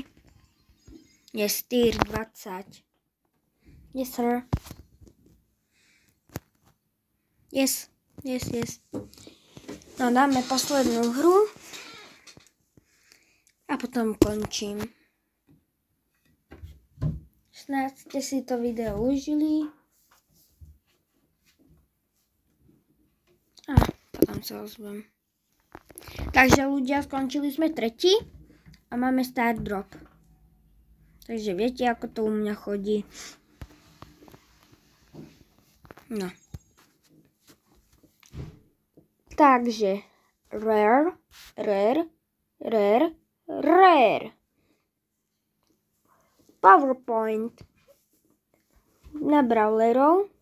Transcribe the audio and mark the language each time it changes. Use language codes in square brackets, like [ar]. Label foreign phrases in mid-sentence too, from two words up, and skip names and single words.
[en] Je tier 20. Yes, sir. Yes. No, [sk] dáme poslednú hru. A potom končím. Snáď ste si to video užili. A potom sa ozvem. Takže ľudia, skončili sme tretí a máme [en] start drop. [sk] Takže viete, ako to u mňa chodí. No. Takže rare. PowerPoint na brawlerov.